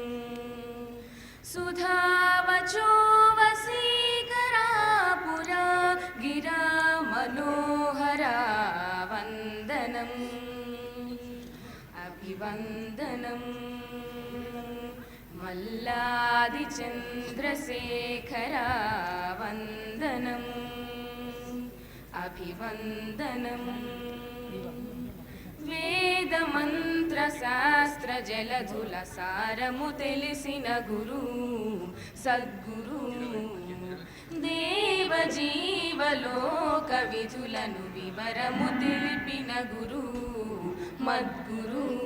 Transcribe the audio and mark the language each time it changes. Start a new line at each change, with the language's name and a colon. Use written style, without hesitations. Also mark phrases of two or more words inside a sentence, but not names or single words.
Sanskrit: सुधावचो वसीकरा पुरा गिरा मनोहरा वन्दनम् अभिवन्दनं मल्लादिचन्द्रशेखरा वन्दनम् अभिवन्दनं
Telugu: వేదమంత్రశాస్త్రజలధులసారము తెలిసిన గురు సద్గురు దేవజీవలోక విధులను వివరము తెలిపిన గురు మద్గురు